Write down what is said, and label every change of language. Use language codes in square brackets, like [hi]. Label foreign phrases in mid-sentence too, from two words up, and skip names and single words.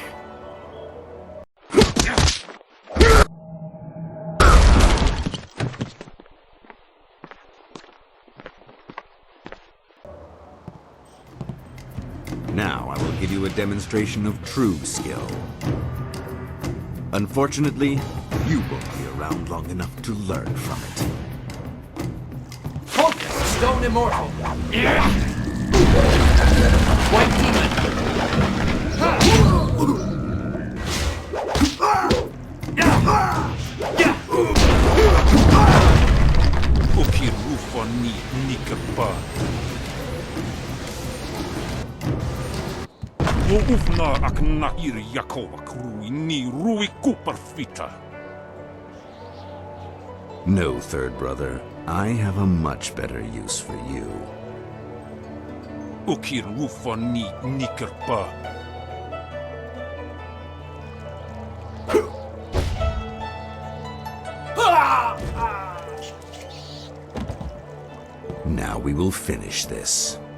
[en] Now I will give you a demonstration of true skill. Unfortunately, you won't be around long enough to learn from it. Focus! Stone immortal! White demon! Okirufani nikapa. Ufna akna ir yakova krui ni rui kuparfita. No, third brother. I have a much better use for you. Okirufani nikerpa. Now we will finish this.